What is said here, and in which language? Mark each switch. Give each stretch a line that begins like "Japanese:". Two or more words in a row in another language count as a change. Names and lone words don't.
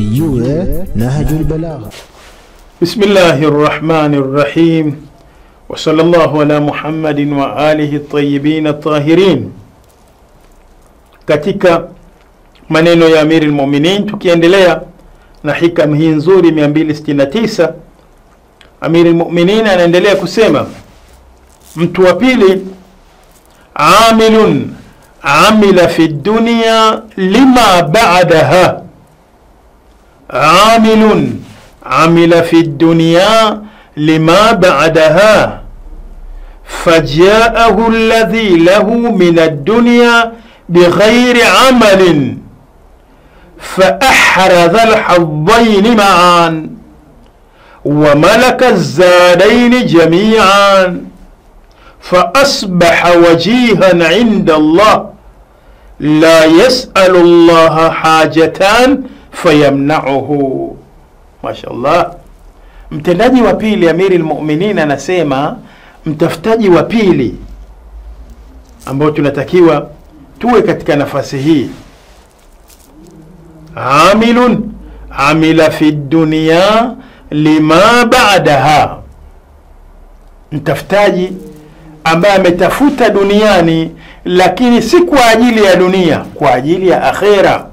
Swahili: tujue Nahjul Balagha.
Arabic: بسم الله الرحمن الرحيم. وصلى الله على محمد وآله الطيبين الطاهرين.
Swahili: Katika maneno ya Amirul Mu'minin, tukiendelea na hikam hii nzuri 269, Amirul Mu'minin anaendelea kusema, mtu wa pili,
Arabic: عامل عمل في الدنيا لما بعدها. عامل عمل في الدنيا لما بعدها فجاءه الذي له من الدنيا بغير عمل فأحرز الحظين معا وملك الزادين جميعا فأصبح وجيها عند الله لا يسأل الله حاجتان فيمنعه. ما شاء الله.
Swahili: Mtendaji wa pili Amirul Mu'minin anasema, mtafutaji wa pili ambao tunatakiwa tuwe katika nafasi hii,
Arabic: عامل عمل في الدنيا لما بعدها,
Swahili: mtafutaji ambaye ametafuta duniani lakini si kwa ajili ya dunia, kwa ajili ya akhera.